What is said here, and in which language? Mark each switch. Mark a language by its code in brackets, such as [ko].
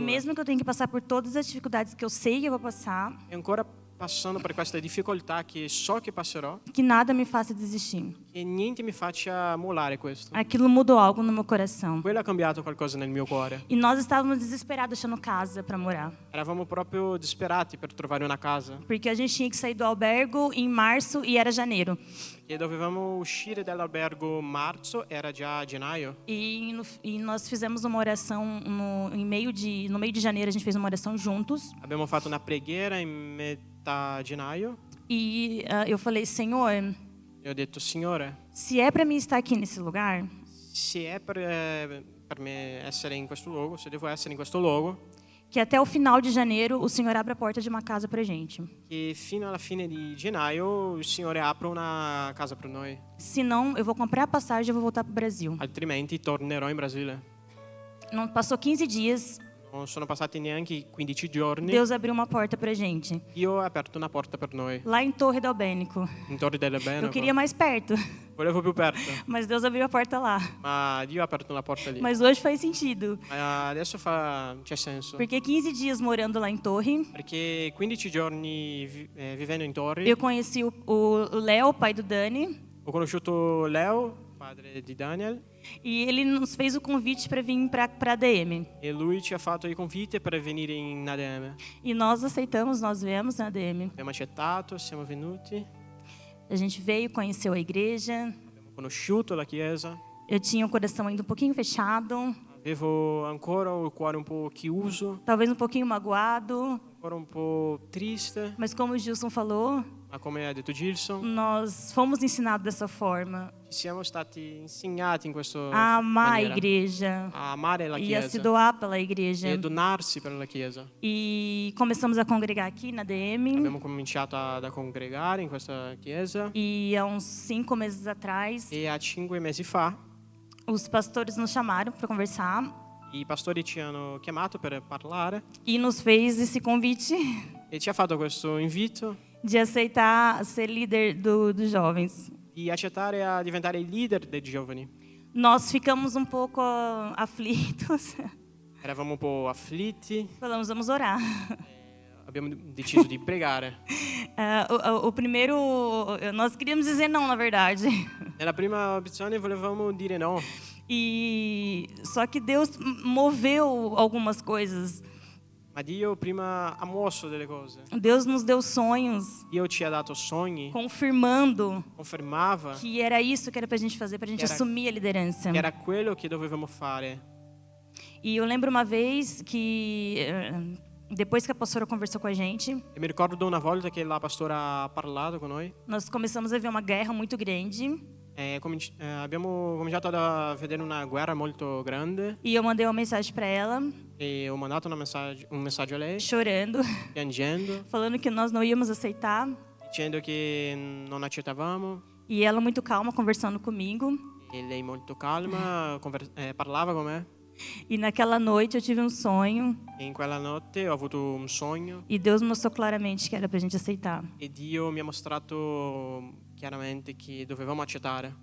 [pt] mesmo que eu tenha que passar por todas as dificuldades que eu sei que eu vou passar, [it] E ancora passando per queste difficoltà che so che passerò, [pt] que nada me faça desistir. [it] che niente mi faccia mollare questo. [pt] Aquilo mudou algo no meu coração. [it] Quello ha cambiato qualcosa nel mio cuore. [pt] E nós estávamos desesperados achando casa para morar. [it] Eravamo proprio disperati per trovare una casa, [pt] Porque a gente tinha que sair do albergo em março e era janeiro. [it] perché dovevamo uscire dall'albergo marzo, era già gennaio. [pt] E nós fizemos uma oração no meio de janeiro, a gente fez uma oração juntos. [it] Abbiamo fatto una preghiera in metà gennaio [pt] E eu falei, Senhor, [it] e ho detto, Signore, [pt] se é para mim estar aqui nesse lugar, [it] se è per me essere in questo luogo, se devo essere in questo luogo, [pt] que até o final de janeiro o Senhor abra a porta de uma casa para gente. [it] che fino alla fine di gennaio il Signore apre una casa per noi, [pt] Senão, eu vou comprar a passagem e vou voltar para o Brasil. [it] altrimenti tornerò in Brasile. [pt] Não passou 15 dias, [it] Non sono passati neanche 15 giorni, [pt] Deus abriu uma porta para gente. [it] Dio ha aperto una porta per noi, [pt] Lá em Torre do Albênico. [it] in Torre delle [pt] Eu [it] Beneco. [pt] queria mais perto, [it] Volevo più perto, [pt] mas Deus abriu a porta lá. [it] ma Dio ha aperto una porta lì. [pt] Mas hoje faz sentido, [it] Ma adesso c'è senso, [pt] porque 15 dias morando lá em Torre, [it] perché 15 giorni vivendo in Torre, [pt] eu conheci o Léo, pai do Dani, [it] ho conosciuto Leo, padre di Daniel, [pt] e ele nos fez o convite para vir para ADM. [it] e lui ci ha fatto i conviti per venire in ADM. [pt] E nós aceitamos, nós viemos na ADM. [it] Abbiamo accettato, siamo venuti, [pt] A gente veio, conheceu a igreja. [it] abbiamo conosciuto la chiesa, [pt] Eu tinha o coração ainda um pouquinho fechado, [it] avevo ancora il cuore un po' chiuso, [pt] talvez um pouquinho magoado, [it] ancora un po' triste, [pt] mas como o Gilson falou, [it] ma come ha detto Gilson, [pt] nós fomos ensinados dessa forma [it] ci siamo stati insegnati in questo [pt] a amar a [it] maniera, [pt] igreja [it] a amare la [pt] e a se [it] chiesa [pt] doar pela igreja. [it] e a donarsi per la chiesa. [pt] E começamos a congregar aqui na DM. [it] Abbiamo cominciato a congregare in questa chiesa [pt] E há uns 5 meses atrás, [it] e a 5 mesi fa [pt] os pastores nos chamaram para conversar [it] i pastori ci hanno chiamato per parlare [pt] e nos fez esse convite [it] e ci ha fatto questo invito [pt] de aceitar ser líder dos jovens. [it] di accettare a diventare il leader dei giovani. [pt] Nós ficamos um pouco aflitos. [it] Eravamo un po' afflitti, [pt] Falamos, vamos orar. [it] abbiamo deciso di pregare. [pt] O primeiro, nós queríamos dizer não, na verdade. [it] Nella prima opzione volevamo dire no, [pt] E só que Deus moveu algumas coisas. [it] ma Dio prima ha mosso delle cose. [pt] Deus nos deu sonhos, [it] Dio ci ha dato sogni, [pt] confirmando [it] confermava [pt] que era isso que era pra gente fazer, pra gente assumir a liderança. [it] che era quello che dovevamo fare. [pt] E eu lembro uma vez que, depois que a pastora conversou com a gente, [it] E mi ricordo una volta che la pastora ha parlato con noi, [pt] nós começamos a ver uma guerra muito grande. [it] abbiamo cominciato a vedere una guerra molto grande [pt] E eu mandei uma mensagem para ela, [it] e ho mandato un messaggio a lei, [pt] chorando, [it] piangendo, [pt] falando que nós não íamos aceitar. [it] dicendo che non accettavamo. [pt] E ela muito calma conversando comigo. [it] E lei molto calma parlava con me. [pt] E naquela noite eu tive um sonho [it] E in quella notte ho avuto un sogno [pt] e Deus mostrou claramente que era pra gente aceitar. [it] e Dio mi ha mostrato chiaramente che dovevamo accettare.